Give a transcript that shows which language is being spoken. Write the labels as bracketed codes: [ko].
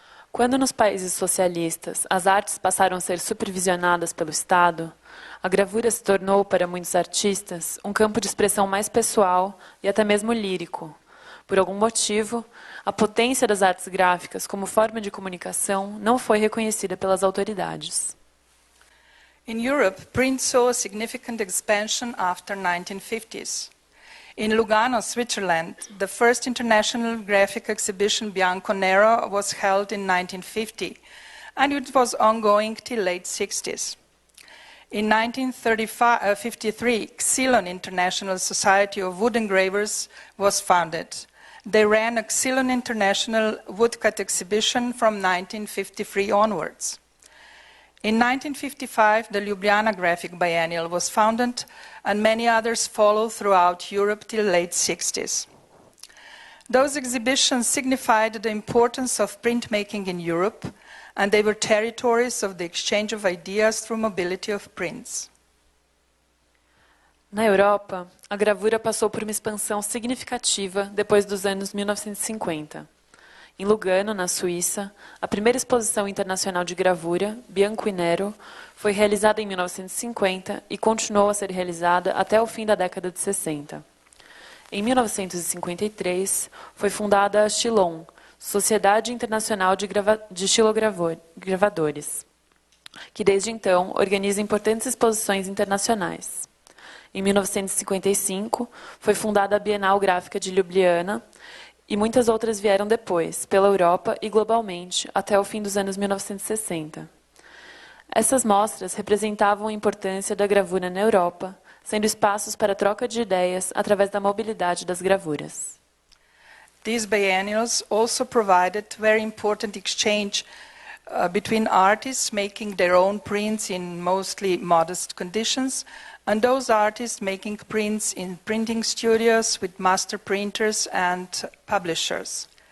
[pt] Quando nos países socialistas as artes passaram a ser supervisionadas pelo Estado, a gravura se tornou, para muitos artistas, um campo de expressão mais pessoal e até mesmo lírico. Por algum motivo, a potência das artes gráficas como forma de comunicação não foi reconhecida pelas autoridades. [en] In Europe, print saw a significant expansion after 1950s. In Lugano, Switzerland, the first international graphic exhibition Bianco Nero was held in 1950, and it was ongoing till late 60s. In 1953, Xylon International Society of Wood Engravers was founded. They ran a Xylon International Woodcut exhibition from 1953 onwards. In 1955, the Ljubljana Graphic Biennial was founded, and many others followed throughout Europe till late 60s. Those exhibitions signified the importance of printmaking in Europe, and they were territories of the exchange of ideas through mobility of prints. [pt] Na Europa, a gravura passou por uma expansão significativa depois dos anos 1950. Em Lugano, na Suíça, a primeira exposição internacional de gravura, Bianco e Nero, foi realizada em 1950 e continuou a ser realizada até o fim da década de 60. Em 1953, foi fundada a Xylon, Sociedade Internacional de Xilogravadores, que desde então organiza importantes exposições internacionais. Em 1955, foi fundada a Bienal Gráfica de Ljubljana, e muitas outras vieram depois, pela Europa e globalmente, até o fim dos anos 1960. Essas mostras representavam a importância da gravura na Europa, sendo espaços para troca de ideias através da mobilidade das gravuras. [en] These biennials also provided very important exchange between artists making their own prints in mostly modest conditions and those artists making prints in printing studios with master printers and publishers.